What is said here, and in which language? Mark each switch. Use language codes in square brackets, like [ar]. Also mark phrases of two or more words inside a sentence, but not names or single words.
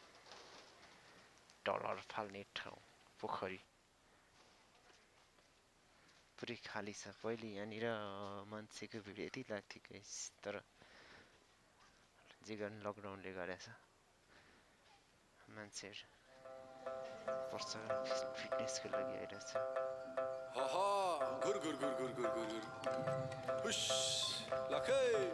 [ne] डलर फाल्ने ठाउँ पोखरी पुरै खाली छ पहिले यहाँनिर मान्छेको भिड यति लाग्थ्यो गाइस तर जे गर्न लकडाउनले गरेछ मान्छेहरु [en] personal fitnessको [ne] लागि आइरहेछ हाहा गुर गुर गुर गुर गुर गुर गुर हुश लखे